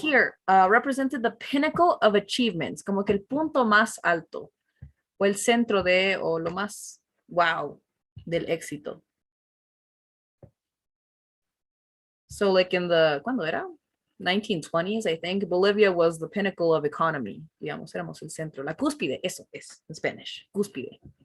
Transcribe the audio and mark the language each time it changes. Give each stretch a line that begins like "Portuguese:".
English: here, represented the pinnacle of achievements,
Spanish: como que el punto más alto, o el centro de, o lo más wow del éxito.
English: So like in the,
Spanish: ¿cuándo era?
English: 1920s, I think, Bolivia was the pinnacle of economy.
Spanish: Digamos, éramos el centro, la cúspide, eso es en Spanish, cúspide.